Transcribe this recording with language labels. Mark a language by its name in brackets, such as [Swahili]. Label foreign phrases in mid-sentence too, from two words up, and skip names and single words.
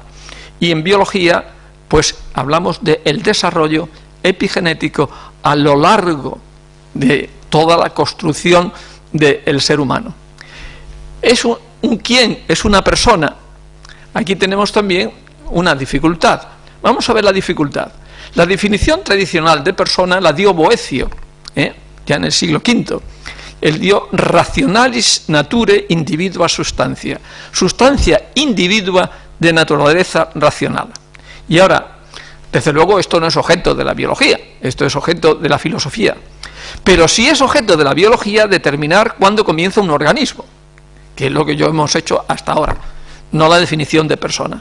[Spanish] Y en biología, pues hablamos del desarrollo epigenético a lo largo de toda la construcción del ser humano. Es ¿quién? Es una persona. Aquí tenemos también una dificultad. Vamos a ver la dificultad. La definición tradicional de persona la dio Boecio, ya en el siglo V. Él dio [Latin] rationalis nature individua substantia, [Spanish] sustancia individua de naturaleza racional. Y ahora, desde luego, esto no es objeto de la biología, esto es objeto de la filosofía. Pero sí es objeto de la biología determinar cuándo comienza un organismo, que es lo que yo hemos hecho hasta ahora, no la definición de persona.